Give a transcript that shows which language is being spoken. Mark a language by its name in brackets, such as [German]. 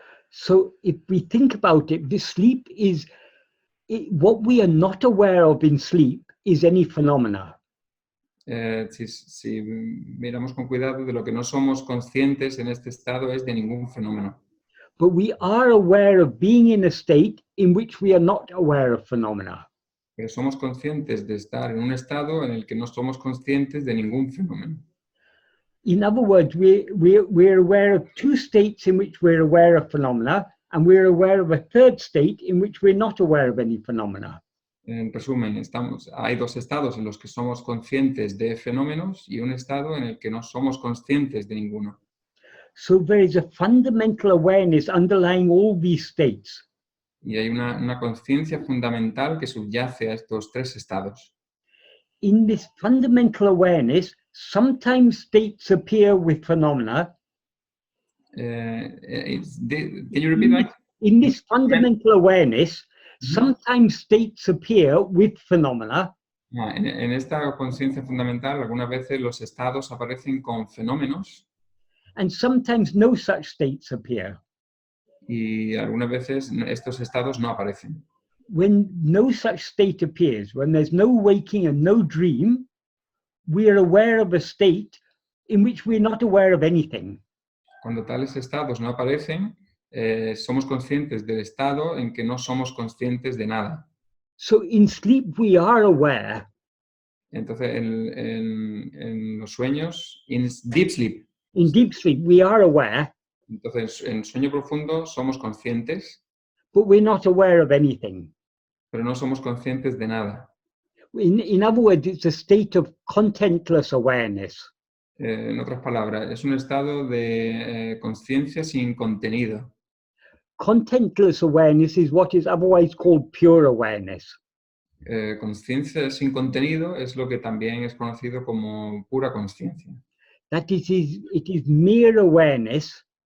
[English] So if we think about it, the sleep is what we are not aware of in sleep is any phenomena. [Spanish] Si miramos con cuidado, de lo que no somos conscientes en este estado es de ningún fenómeno. [English] But we are aware of being in a state in which we are not aware of phenomena. [Spanish] Pero somos conscientes de estar en un estado en el que no somos conscientes de ningún fenómeno. [English] In other words, we're aware of two states in which we're aware of phenomena, and we're aware of a third state in which we're not aware of any phenomena. [Spanish] En resumen, hay dos estados en los que somos conscientes de fenómenos y un estado en el que no somos conscientes de ninguno. [English] So there is a fundamental awareness underlying all these states. [Spanish] Y hay una conciencia fundamental que subyace a estos tres estados. [English] In this fundamental awareness, sometimes states appear with phenomena. Can you repeat that? In this fundamental awareness, sometimes states appear with phenomena. [Spanish] En esta conciencia fundamental, algunas veces los estados aparecen con fenómenos. [English] And sometimes no such states appear. [Spanish] Y algunas veces estos estados no aparecen. [English] When no such state appears, when there's no waking and no dream, we are aware of a state in which we're not aware of anything. [Spanish] Cuando tales estados no aparecen, somos conscientes del estado en que no somos conscientes de nada. [English] So in sleep we are aware. [Spanish] Entonces, en los sueños, [English] in deep sleep. In deep sleep we are aware. [Spanish] Entonces, en sueño profundo somos conscientes, [English] but we're not aware of anything. [Spanish] pero no somos conscientes de nada. [English] In other words, it's a state of contentless awareness. [Spanish] En otras palabras, es un estado de conciencia sin contenido. [English] Contentless awareness is what is otherwise called pure awareness. [Spanish] Conciencia sin contenido es lo que también es conocido como pura conciencia. [English] That it is mere awareness.